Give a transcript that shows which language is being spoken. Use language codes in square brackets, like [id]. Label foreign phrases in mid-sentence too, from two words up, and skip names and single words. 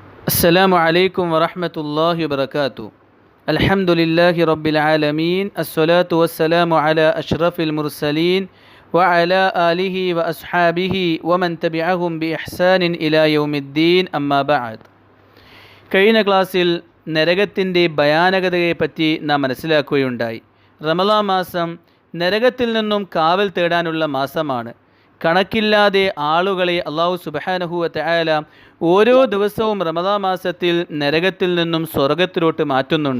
[ar] السلام عليكم ورحمة الله وبركاته. الحمد لله رب العالمين. الصلاة والسلام على أشرف المرسلين وعلى آله وأصحابه ومن تبعهم بإحسان إلى يوم الدين. أما بعد. [ml] കഴിഞ്ഞ ക്ലാസ്സിൽ നരകത്തിൻ്റെ ഭയാനകതയെപ്പറ്റി നാം മനസ്സിലാക്കുകയുണ്ടായി. റമളാൻ മാസം നരകത്തിൽ നിന്നും കാവൽ തേടാനുള്ള മാസമാണ്. കണക്കില്ലാതെ ആളുകളെ [ar] الله سبحانه وتعالى [ml] ഓരോ ദിവസവും റമളാൻ മാസത്തിൽ നരകത്തിൽ നിന്നും സ്വർഗത്തിലോട്ട് മാറ്റുന്നുണ്ട്.